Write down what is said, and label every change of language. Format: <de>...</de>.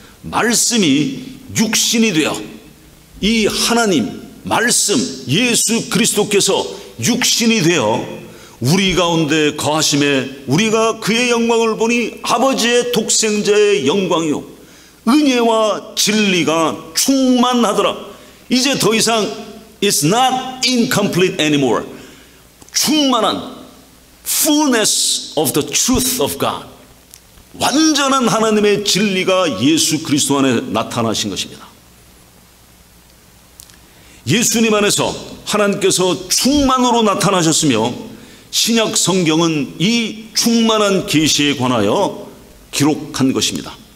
<ko>말씀이 육신이 되어, 이 하나님 말씀 예수 그리스도께서 육신이 되어 우리 가운데 거하심에 우리가 그의 영광을 보니 아버지의 독생자의 영광이요 은혜와 진리가 충만하더라. 이제 더 이상</ko> <en>It's not incomplete anymore.</en> <ko>충만한</ko> <en>fullness of the truth of God,</en> <ko>완전한 하나님의 진리가 예수 그리스도 안에 나타나신 것입니다. 예수님 안에서 하나님께서 충만으로 나타나셨으며 신약 성경은 이 충만한 계시에 관하여 기록한 것입니다.</ko>